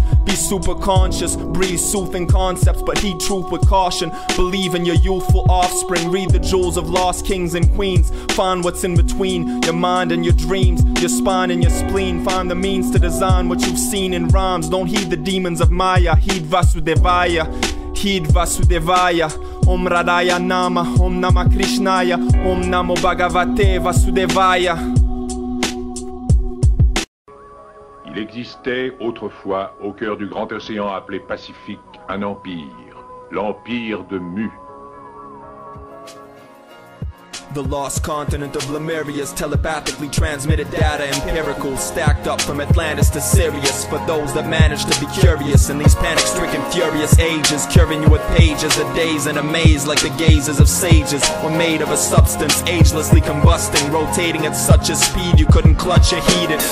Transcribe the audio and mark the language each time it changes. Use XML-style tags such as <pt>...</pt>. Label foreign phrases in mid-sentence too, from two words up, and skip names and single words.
<en>Be super conscious, breathe soothing concepts, but heed truth with caution. Believe in your youthful offspring, read the jewels of lost kings and queens. Find what's in between your mind and your dreams, your spine and your spleen. Find the means to design what you've seen in rhymes. Don't heed the demons of Maya, heed Vasudevaya. Heed Vasudevaya.</en> <sa>Om Radhaya Nama, Om Nama Krishnaya, Om Namo Bhagavate Vasudevaya.</sa> <fr>Il existait autrefois, au cœur du grand océan appelé Pacifique, un empire, l'empire de Mu.</fr> <en>The lost continent of Lemuria's telepathically transmitted data, empirical, stacked up from Atlantis to Sirius. For those that manage to be curious in these panic-stricken, furious ages, curing you with pages of days in a maze like the gazes of sages. Were made of a substance agelessly combusting, rotating at such a speed you couldn't clutch or heed it.</en>